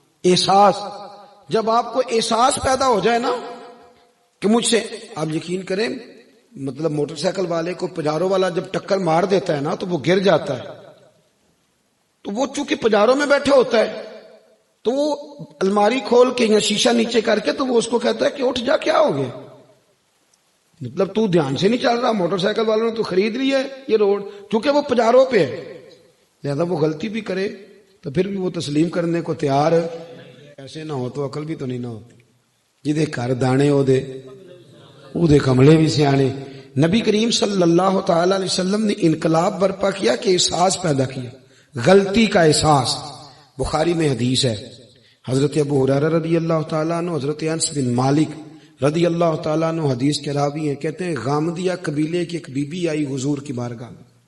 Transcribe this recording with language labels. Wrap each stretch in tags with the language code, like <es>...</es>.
<ur>احساس, جب آپ کو احساس پیدا ہو جائے نا کہ مجھ سے, آپ یقین کریں مطلب موٹر سائیکل والے کو پجارو والا جب ٹکر مار دیتا ہے نا تو وہ گر جاتا ہے, تو وہ چونکہ پجاروں میں بیٹھا ہوتا ہے تو وہ الماری کھول کے یا شیشہ نیچے کر کے تو وہ اس کو کہتا ہے کہ اٹھ جا, کیا ہو گیا, مطلب تو دھیان سے نہیں چل رہا. موٹر سائیکل والوں نے تو خرید لی ہے یہ روڈ, چونکہ وہ پجاروں پہ ہے, لہذا وہ غلطی بھی کرے تو پھر بھی وہ تسلیم کرنے کو تیار ہے. ایسے نہ ہو تو عقل بھی تو نہیں نہ ہوتی.</ur> <pa>جدے کر دانے او دے کملے بھی سیانے.</pa> <ur>نبی کریم صلی اللہ تعالی علیہ وسلم نے انقلاب برپا کیا کہ احساس پیدا کیا, غلطی کا احساس. بخاری میں حدیث ہے, حضرت ابو ہریرہ رضی اللہ تعالیٰ عنہ, حضرت انس بن مالک رضی اللہ تعالیٰ عنہ حدیث کے راوی ہیں, کہتے ہیں غامدیہ قبیلے کی ایک بی بی آئی حضور کی بارگاہ میں.</ur>